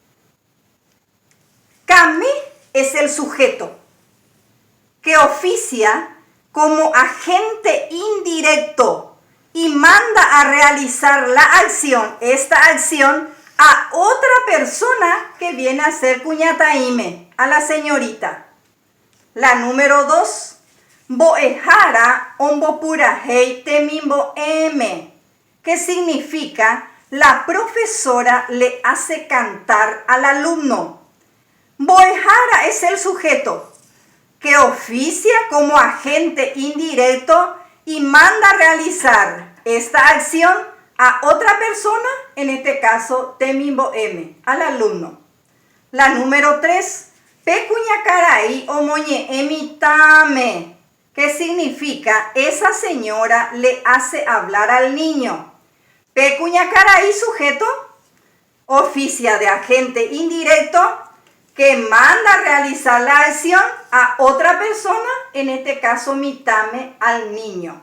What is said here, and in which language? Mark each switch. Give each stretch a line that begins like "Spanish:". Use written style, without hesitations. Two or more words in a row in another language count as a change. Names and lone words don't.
Spanish: Kame es el sujeto que oficia como agente indirecto y manda a realizar la acción, esta acción, a otra persona que viene a ser cuñataime, a la señorita. La número 2,
Guarani: boejara ombopura hei temimbo m,
Spanish: que significa la profesora le hace cantar al alumno. Boejara es el sujeto que oficia como agente indirecto y manda a realizar esta acción a otra persona, en este caso
Guarani: temimbo m,
Spanish: al alumno. La número 3,
Guarani: pecuñacaray omoñe emitame,
Spanish: que significa esa señora le hace hablar al niño. Pecuñacaray, sujeto, oficia de agente indirecto que manda a realizar la acción a otra persona, en este caso mitame, al niño.